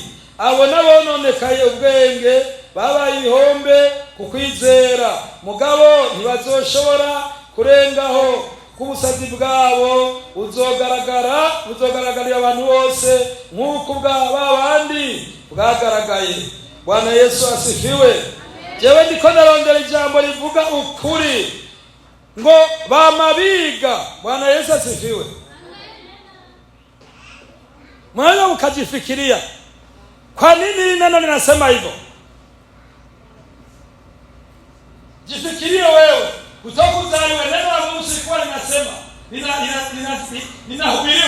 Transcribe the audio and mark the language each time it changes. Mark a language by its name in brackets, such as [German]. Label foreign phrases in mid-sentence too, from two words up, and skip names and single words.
[Rundi] Abo nabononekaye ubwenge babaye ihombe kukwizera, mugabo ntibazoshobora kurengaho kubusazi bwabo buzogaragarira abantu bose nkuko babandi bwagaragaye. [Swahili] Bwana Yesu asifiwe. [Rundi] Jewe ndiko narondera ijambo rivuga ukuri ngo bamabiga. [Swahili] Bwana Yesu asifiwe. Mwana ukajifikiria kwa nini neno linasema hivyo? Jifikirie wewe. Kutoka uzaliwe neno la Mungu silikuwa linasema linahubiriwa.